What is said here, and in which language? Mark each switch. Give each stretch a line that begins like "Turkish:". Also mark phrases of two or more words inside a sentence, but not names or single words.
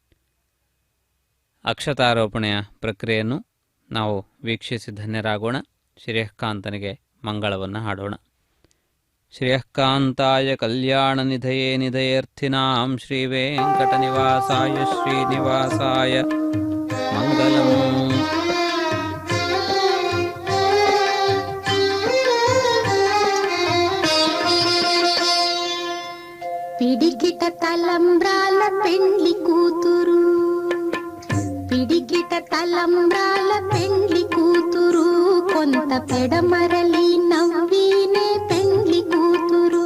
Kannada: ಅಕ್ಷತಾರೋಪಣೆಯ ಪ್ರಕ್ರಿಯೆಯನ್ನು ನಾವು ವೀಕ್ಷಿಸಿ ಧನ್ಯರಾಗೋಣ. ಶ್ರೇಯಃಕಾಂತನಿಗೆ ಮಂಗಳವನ್ನು ಹಾಡೋಣ.
Sanskrit: ಶ್ರೇಯಃಕಾಂತಾಯ ಕಲ್ಯಾಣ ನಿಧಯೇ ನಿಧಯೇರ್ಥಿನಾಂ ಶ್ರೀ ವೆಂಕಟನಿವಾಸಾಯ ಶ್ರೀನಿವಾಸಾಯ ಮಂಗಲಂ.
Telugu: పిడికిట తలంబ్రాల పెండ్లి కూతురు, పిడికిట తలంబ్రాల పెండ్లి కూతురు, కొంత పెడమరలి నవ్వినే పెండ్లి కూతురు.